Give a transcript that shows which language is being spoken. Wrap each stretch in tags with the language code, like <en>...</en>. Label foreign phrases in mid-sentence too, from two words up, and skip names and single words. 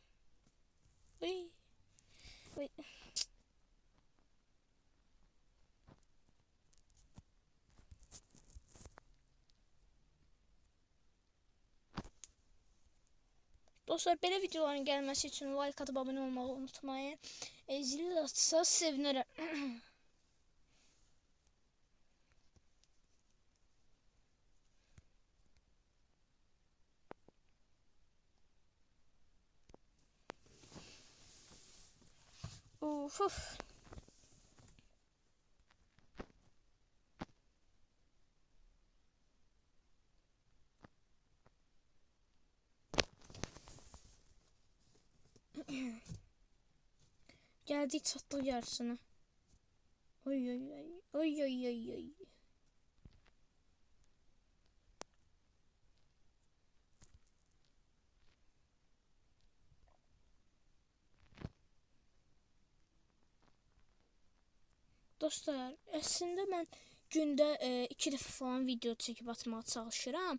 <az>Uy. Uy. Dostlar, belə videoların gəlməsi üçün like atıp abone olmağı unutmayın. Zili atsa sevinirəm. Uf.</az> <tr>Geldik çatdıq yarısına.</tr> <az>Oy oy oy. Oy oy oy oy. Dostlar, əslində mən gündə 2 dəfə falan video çəkib atmağa çalışıram.</az>